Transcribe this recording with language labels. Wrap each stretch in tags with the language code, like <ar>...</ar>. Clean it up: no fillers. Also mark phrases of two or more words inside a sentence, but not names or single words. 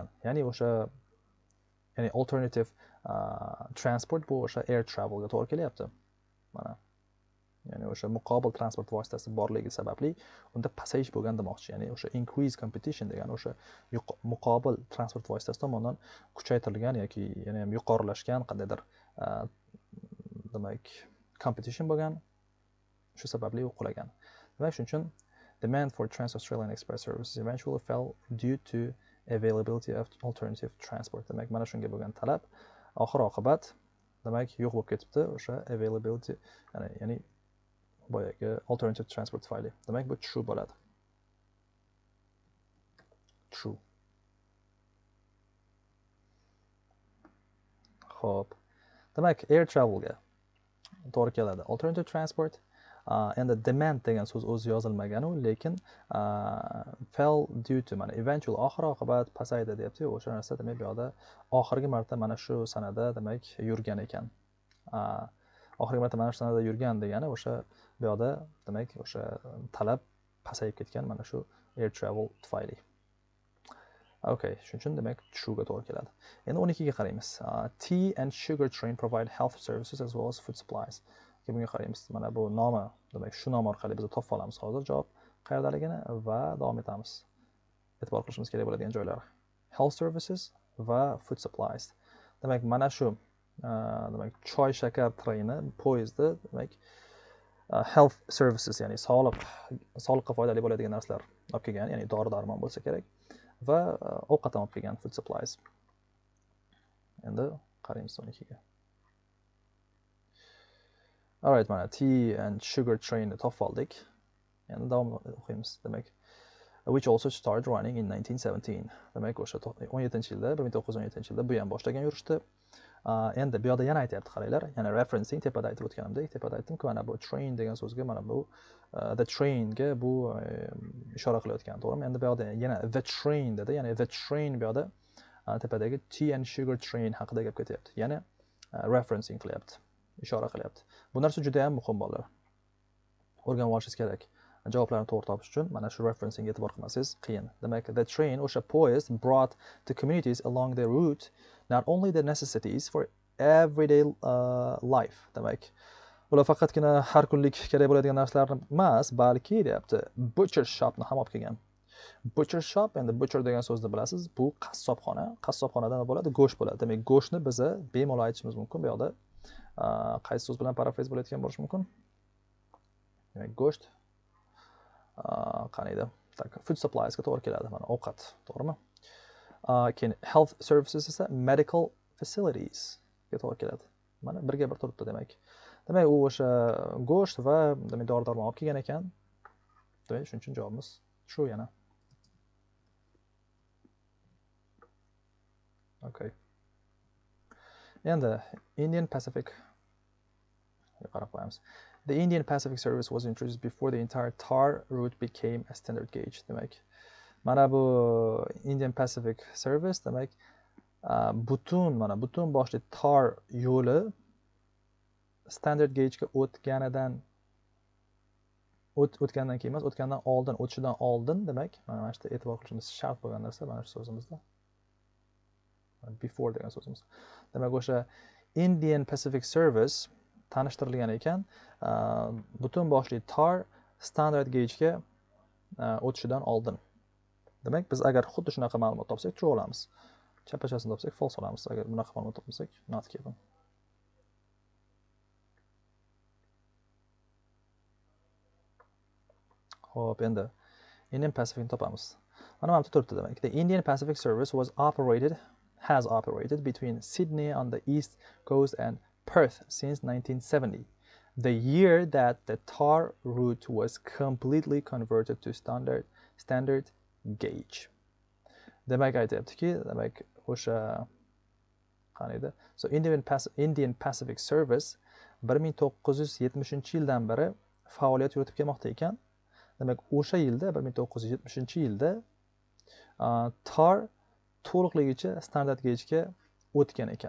<uz>Ya'ni o'sha</uz> <en>alternative transport</en> <uz>bu o'sha</uz> <en>air travelga</en> <uz>to'g'ri kelyapti. Mana ya'ni o'sha muqobil transport vositasi borligi sababli unda pasayish bo'lgan demoqchi. Ya'ni o'sha</uz> <en>increase competition</en> <uz>degani o'sha muqobil transport vositasi tomonidan kuchaytirilgan yoki yana ham yuqorilashgan qandaydir demak competition bo'lgan, shu sababli u qulagan. Demak, shuning uchun</uz> <en>demand for Trans-Australian Express services eventually fell due to availability of alternative transport.</en> <uz>Demak, mana shunga bo'lgan talab oxir oqibat demak yo'q bo'lib ketibdi o'sha availability, ya'ni boyagi alternative transport tufayli. Demak, bu true bo'ladi. True. Xo'p. Demak,</uz> <en>air travelga</en> <uz>to'g'ri keladi.</uz> <en>Alternative transport</en> <uz>endi demand degan so'z o'zi yozilmagan-u, lekin</uz> <en>fell due to,</en> <uz>mana eventual oxir oqibat pasaydi deyapti-ku, o'sha narsa demak bu yoqda oxirgi marta mana shu sanada demak yurgan ekan. Oxirgi marta mana shu sanada yurgan degani o'sha bu yoqda demak o'sha talab pasayib ketgan mana shu</uz> <en>air travel</en> <uz>tufayli. Okay, shuning uchun demak true ga to'g'ri keladi. Endi 12 ga qaraymiz.</uz> <en>Tea and sugar train provide health services as well as food supplies.</en> <uz>Bunga qaraymiz. Mana bu nomi, demak shu nom orqali biz topib olamiz hozir javob qayerdaligini va davom etamiz. E'tibor qilishimiz kerak bo'ladigan joylar.</uz> <en>Health services va food supplies.</en> <uz>Demak, mana shu demak choy shakar treni, poyezdi, demak</uz> <en>health services,</en> <uz>ya'ni sog'liqqa foydali bo'ladigan narsalar olib kelgan, ya'ni dori-darmon bo'lsa kerak va ovqat olib kelgan,</uz> <en>food supplies.</en> <uz>Endi qaraymiz 12 ga.</uz> <en>All right,</en> <uz>mana tea and sugar train topib oldik. Endi davom o'qiymiz. Demak,</uz> <en>which also started running in 1917.</en> <uz>Demak, o'sha 17-yilda, 1917-yilda bu ham boshlagan yurishdi. Endi bu yoqda yana aytyapti, qaranglar. Yana referencing, tepada aytib o'tganimdek, tepada aytdim-ku, mana bu train degan so'zga mana bu</uz> <en>the train</en> <uz>ga bu ishora qilayotgan, to'g'rimi? Endi bu yoqda yana</uz> <en>the train</en> <uz>dedi, ya'ni</uz> <en>the train</en> <uz>bu yoqda tepadagi tea and sugar train haqida gap ketyapti. Yana referencing qilyapti, ishora qilyapti. Bu narsa juda ham muhim bolalar. O'rganib olishingiz kerak. Javoblarni to'g'ri topish uchun mana shu referencing e'tibor qilmasangiz qiyin. Demak,</uz> <en>the train</en> <uz>o'sha poyezd</uz> <en>brought the communities along the route not only the necessities for everyday life.</en> <uz>Demak, ular faqatgina har kunlik kerak bo'ladigan narsalarni emas, balki deyapti,</uz> <en>butcher shopni</en> <uz>ham olib kelgan.</uz> <en>Butcher shop,</en> <uz>endi butcher degan so'zni bilasiz, bu qassobxona. Qassobxonada nima bo'ladi? Go'sht bo'ladi. Demak, go'shtni biz bemalol aytishimiz mumkin. Bu yoqda qaysi so'z bilan parafraz bo'layotgan bo'lishi mumkin? Demak, go'sht qaniydi?</uz> <en>Food supplies</en> <uz>ga to'g'ri keladi. Mana ovqat, to'g'rimi? Keyin</uz> <en>health services</en> <uz>esa</uz> <en>medical facilities</en> <uz>ga to'g'ri keladi. Mana birga bir turibdi demak. Demak, u o'sha go'sht va demak dori-darmon olib kelgan ekan. Demak, shuning uchun javobimiz true yana. Okay. Endi Indian Pacific qarab qo'yamiz.</uz> <en>The Indian Pacific service was introduced before the entire TAR route became a standard gauge.</en> <uz>Demak, mana bu Indian Pacific service demak butun boshli TAR yo'li</uz> <en>standard gaugega</en> <uz>o'tgandan keyin emas, o'tgandan oldin, o'tishidan oldin demak, mana shu e'tibor qilishimiz shart bo'lgan narsa mana shu so'zimizda. Before degan so'zimiz. Demak, o'sha Indian Pacific Service tanishtirilgan ekan, butun boshli tar</uz> <en>standard gaugega</en> <uz>o'tishidan oldin. Demak, biz agar xuddi shunaqa ma'lumot topsak, true olamiz. Chapachasini topsak, false olamiz. Agar bunaqa ma'lumot topmasak,</uz> <en>not given.</en> <uz>Hop, endi Indian Pacific topamiz. Mana bu turibdi demak.</uz> <en>The Indian Pacific Service has operated between Sydney on the east coast and Perth since 1970. The year that the TAR route was completely converted to standard gauge.</en> <uz>Demak, aytyaptiki, demak, o'sha qani edi? So Indian Pacific Service 1970-yildan beri faoliyat yuritib kelmoqda ekan. Demak, o'sha yilda 1970-yilda TAR to'liqligicha</uz> <en>standard gaugega</en> <uz>o'tgan ekan.</uz>